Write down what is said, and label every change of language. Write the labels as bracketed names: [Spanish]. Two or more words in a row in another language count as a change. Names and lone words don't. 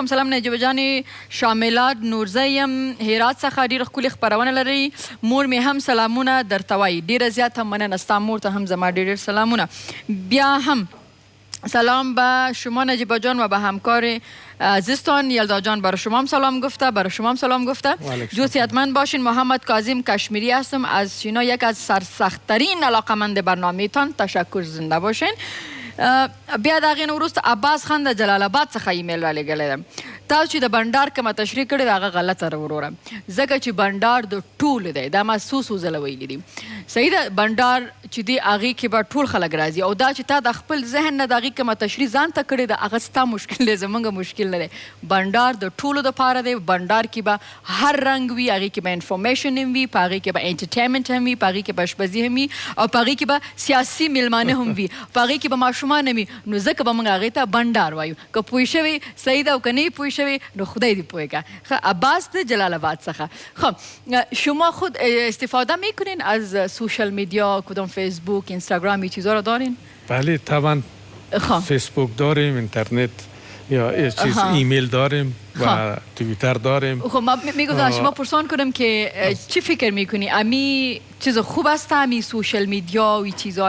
[Pashto] سلام نجیبه جانې، شاملات نورزی یم هرات څخه ډېره ښکلې خپرونه لري. مور مې هم سلامونه درته وایي. ډېره زیاته مننه، ستا مور ته هم زما ډېر سلامونه. [Persian] بیا هم سلام به شما نجیبه جان و به همکار عزیزتان. یلدا جان برای شما هم سلام گفته، برای شما هم سلام گفته. جو صحتمند باشین. محمد کاظم کشمیری هستم از شینا. یک از سرسخت‌ترین علاقمند برنامه تان تشکر، زنده باشین. [Pashto] بیا د هغې نه وروسته عباس خان د جلال آباد څخه ایمیل را لېږلی ده. تاسو چې د بنډار کومه تشریح کړې ده هغه غلطه ده وروره، ځکه چې بنډار د ټولو دی. دا ما څو ځله ویلي دي صحیح ده بندار چې دی هغې کې به ټول خلک راځي او دا چې تا د خپل ذهن نه د هغې کومه تشریح ځان ته کړې ده هغه ستا مشکل دی زموږ مشکل نه دی بندار د ټولو دپاره دی بندار کې به هر رنګ وي هغې کې به انفارمیشن هم وي په هغې کې به انټرټینمنټ هم وي په هغې کې به اشپزي هم وي او په هغې کې به سیاسي میلمانه هم وي په هغې کې به ماشومان هم وي نو ځکه به موږ هغې ته بندار وایو که پوه شوې صحیح ده او که نه یې پوه شوې نو خدای دې پوه کړه عباس د جلال آباد څخه [Persian] خب شما خود استفاده میکنین از [English] social media [Persian] کدام فیسبوک اینستاگرام این چیزا رو دارین؟ بله طبعا فیسبوک داریم اینترنت یا چیز ایمیل داریم و توییتر داریم خب من میگم شما پرسان کنم که چی فکر میکنی امی چیز خوب است امی [English] social media [Persian] و این چیزا